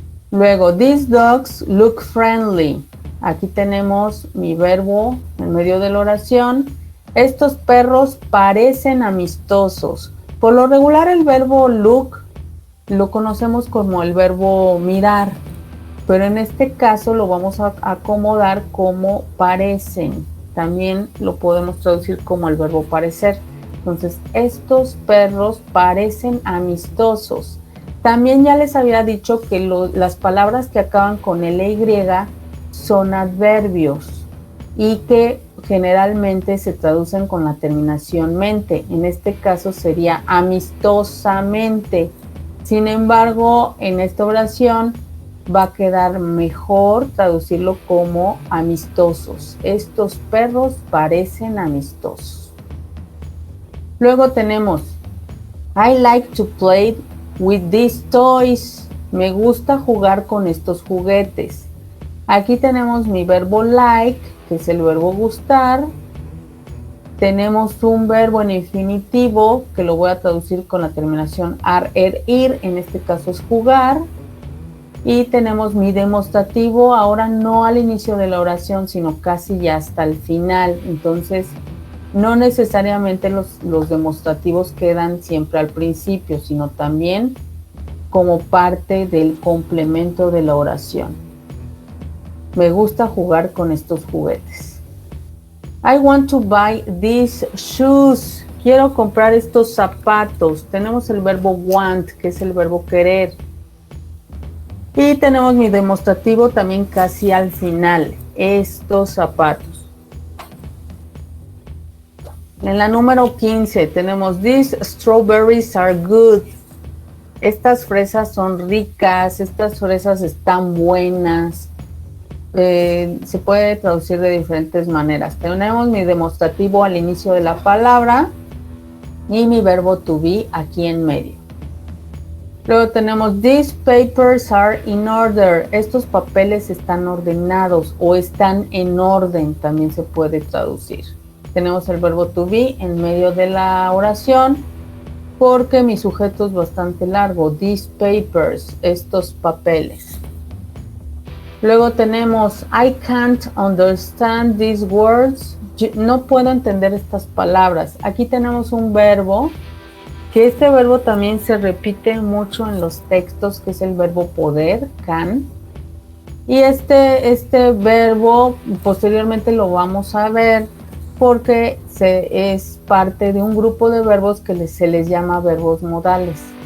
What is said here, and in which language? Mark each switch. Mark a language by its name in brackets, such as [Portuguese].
[Spanish] Luego, [English] these dogs look friendly. [Spanish] Aquí tenemos mi verbo en medio de la oración. Estos perros parecen amistosos. Por lo regular el verbo look lo conocemos como el verbo mirar, pero en este caso lo vamos a acomodar como parecen. También lo podemos traducir como el verbo parecer. Entonces, estos perros parecen amistosos. También ya les había dicho que las palabras que acaban con LY son adverbios. y que generalmente se traducen con la terminación mente. En este caso sería amistosamente. Sin embargo, en esta oración va a quedar mejor traducirlo como amistosos. Estos perros parecen amistosos. Luego tenemos [English] I like to play with these toys. [Spanish] Me gusta jugar con estos juguetes. Aquí tenemos mi verbo like, que es el verbo gustar. Tenemos un verbo en infinitivo, que lo voy a traducir con la terminación ar, er, ir. En este caso es jugar. Y tenemos mi demostrativo, ahora no al inicio de la oración, sino casi ya hasta el final. Entonces, no necesariamente los demostrativos quedan siempre al principio, sino también como parte del complemento de la oración. Me gusta jugar con estos juguetes. [English] I want to buy these shoes. [Spanish] Quiero comprar estos zapatos. Tenemos el verbo want, que es el verbo querer. Y tenemos mi demostrativo también casi al final. Estos zapatos. En la número 15 tenemos [English] these strawberries are good. [Spanish] Estas fresas son ricas, estas fresas están buenas. Se puede traducir de diferentes maneras. Tenemos mi demostrativo al inicio de la palabra y mi verbo to be aquí en medio. Luego tenemos [English] these papers are in order. [Spanish] Estos papeles están ordenados o están en orden, también se puede traducir. Tenemos el verbo to be en medio de la oración porque mi sujeto es bastante largo. [English] These papers, [Spanish] estos papeles. Luego tenemos [English] I can't understand these words. [Spanish] No puedo entender estas palabras. Aquí tenemos un verbo, que este verbo también se repite mucho en los textos, que es el verbo poder, can. Y este verbo posteriormente lo vamos a ver porque es parte de un grupo de verbos que se les llama verbos modales.